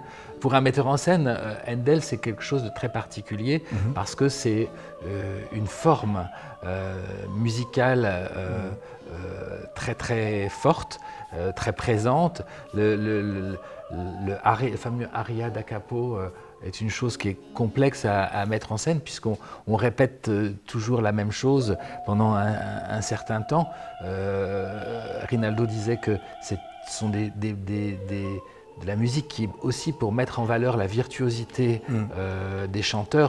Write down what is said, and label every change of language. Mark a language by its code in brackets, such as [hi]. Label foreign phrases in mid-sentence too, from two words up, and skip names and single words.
[fr] Pour un metteur en scène, Handel, c'est quelque chose de très particulier parce que c'est une forme musicale très très forte, très présente. Le fameux [it] aria da capo [fr] est une chose qui est complexe à mettre en scène puisqu'on répète toujours la même chose pendant un certain temps. Rinaldo disait que ce sont de la musique qui est aussi pour mettre en valeur la virtuosité des chanteurs.